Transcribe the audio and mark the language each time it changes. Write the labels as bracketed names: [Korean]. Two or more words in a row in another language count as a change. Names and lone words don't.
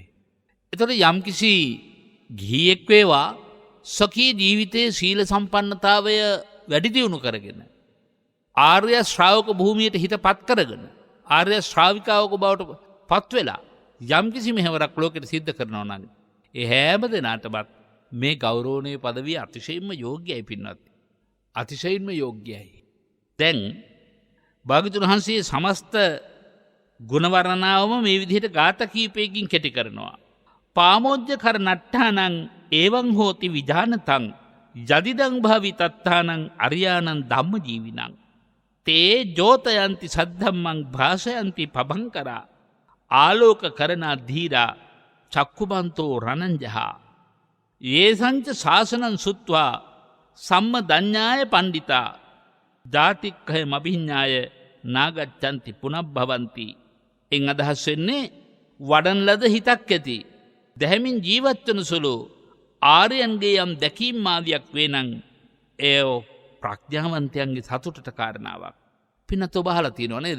[Sinhala] ඒතර යම්කිසි ගිහියෙක් වේවා සකී ජීවිතයේ සීල සම්පන්නතාවය වැඩි දියුණු කරගෙන ආර්ය ශ්‍රාවක භූමියට හිතපත් කරගෙන ආර්ය ශ්‍රාවිකාවක බවට පත් වෙලා යම්කිසි මෙහෙවරක් ලෝකෙට සිද්ධ කරනවා නම් ඒ හැම දෙනාටමත් මේ ගෞරවනීය පදවිය අතිශයින්ම යෝග්‍යයි පින්වත්. අතිශයින්ම යෝග්‍යයි. දැන් භාග්‍යවතුන් වහන්සේ සමස්ත ගුණ වර්ණනාවම මේ විදිහට ගාථා කීපයකින් කෙටි කරනවා. [Pali] පාමොජ්ජ කර නට්ඨානං එවං හෝති විජානතං යදිදං භාවි තත්තානං අරියානං ධම්ම ජීවිනං තේ ජෝතයන්ති සද්ධම්මං භාෂයන්ති පබංකරා ආලෝක කරනා ධීරා චක්කුබන්තෝ රණංජහා යේසංච ශාසනං සුත්වා සම්මදඤ්ඤාය පණ්ඩිතා ජාතික්ඛය මබිඤ්ඤාය නාගච්ඡanti පුනබ්භවಂತಿ. [Sinhala] එන් අදහස් වෙන්නේ වඩන ලද හිතක් ඇති දැහැමින් ජීවත් වන සුළු ආර්යයන්ගේ යම් දැකීම් මාදියක් වේ නම් එය ප්‍රඥාවන්තයන්ගේ සතුටට කාරණාවක්. පින්නත ඔබ අහලා තියෙනව නේද?